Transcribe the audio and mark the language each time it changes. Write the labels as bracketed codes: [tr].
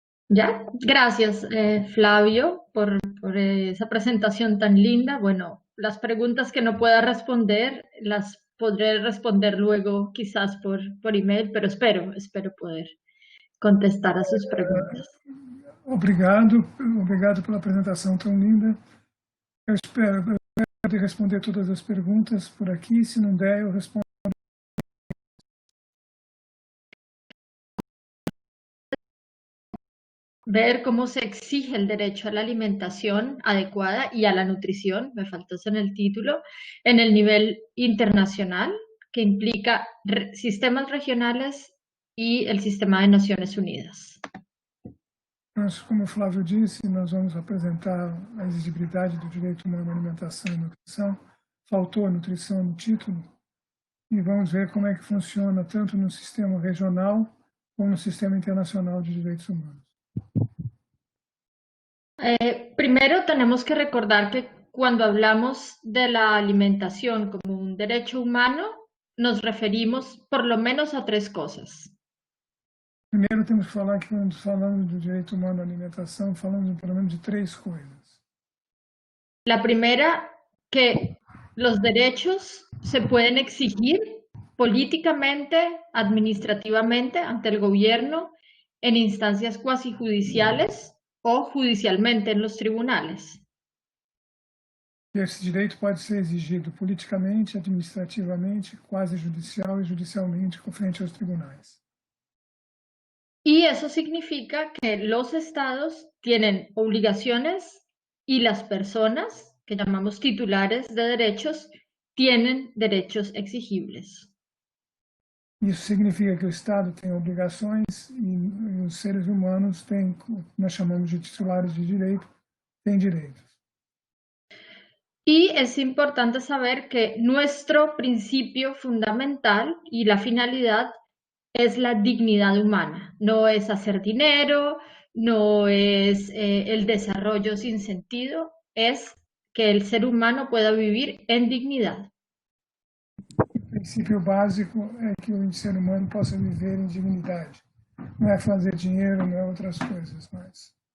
[es] Ya, gracias Flavio por esa presentación tan linda. Bueno, las preguntas que no pueda responder las podré responder luego quizás por email, pero espero poder contestar a sus preguntas. [pt] Obrigado pela apresentação tão linda. Eu espero poder responder todas as perguntas por aqui. Se não der, eu respondo. [es] Ver cómo se exige el derecho a la alimentación adecuada y a la nutrición, me faltó eso en el título, en el nivel internacional, que implica sistemas regionales y el sistema de Naciones Unidas. [pt] Mas, como o Flávio disse, nós vamos apresentar a exigibilidade do direito humano à alimentação e nutrição. Faltou a nutrição no título. E vamos ver como é que funciona tanto no sistema regional como no sistema internacional de direitos humanos. [es] Primero tenemos que recordar que cuando hablamos de la alimentación como un derecho humano, nos referimos por lo menos a tres cosas. [pt] Primeiro temos que falar que quando falamos do direito humano à alimentação, falamos pelo menos de três coisas. [es] La primera, que los derechos se pueden exigir políticamente, administrativamente ante el gobierno, en instancias cuasi judiciales o judicialmente en los tribunales. [pt] Esse direito pode ser exigido politicamente, administrativamente, quase judicial e judicialmente frente aos tribunais. [es] Y eso significa que los estados tienen obligaciones y las personas, que llamamos titulares de derechos, tienen derechos exigibles. [pt] Isso significa que o Estado tem obrigações e os seres humanos têm, nós chamamos de titulares de direito, têm direitos. [es] Y es importante saber que nuestro principio fundamental y la finalidad es la dignidad humana. No es hacer dinero, no es el desarrollo sin sentido, es que el ser humano pueda vivir en dignidad. [pt] O princípio básico é que o ser humano possa viver em dignidade. Não é fazer dinheiro, não é outras coisas, mas...